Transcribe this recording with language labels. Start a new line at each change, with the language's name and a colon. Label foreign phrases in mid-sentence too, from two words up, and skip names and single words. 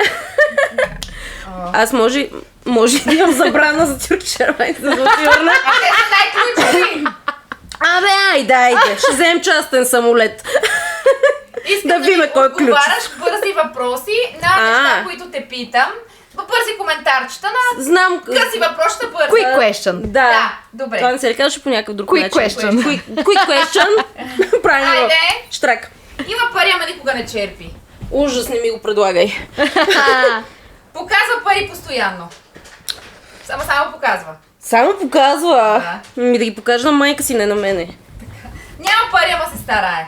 Bulgarian: Аз може да имам забрана за тюркшервайните, за да ти върна. А те са най-ключови. Абе, айде. Ще вземем частен самолет. Искам да видим кой е ключ. Отговаряш бързи въпроси на неща, които те питам. Бързи коментарчета на... Знам. Къси въпросите бързи.
English: Quick question.
Bulgarian: Да, добре. Това не се ли казваше по някакъв друг
English: Quick
Bulgarian: начин?
English: question. Quick question.
Bulgarian: Правилно. Айде. Штрак. Има пари, ама никога не черпи. Ужас, не ми го предлагай. Показва пари постоянно. Само показва. Само показва. Да. Да ги покажа на майка си, не на мене. Няма пари, ама се старае.